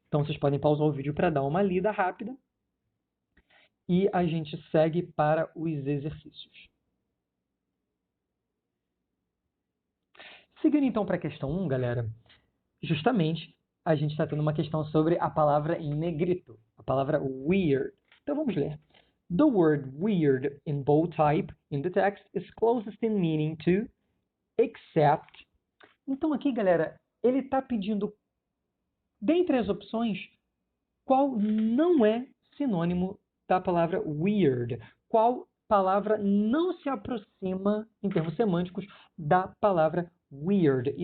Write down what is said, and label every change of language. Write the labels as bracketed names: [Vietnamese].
[Portuguese] Então, vocês podem pausar o vídeo para dar uma lida rápida e a gente segue para os exercícios. Seguindo então para a questão 1, galera, justamente a gente está tendo uma questão sobre a palavra em negrito, a palavra weird. Então vamos ler. [English] The word weird in bold type in the text is closest in meaning to except. [Portuguese] Então aqui, galera, ele está pedindo, dentre as opções, qual não é sinônimo da palavra weird? Qual palavra não se aproxima, em termos semânticos, da palavra weird?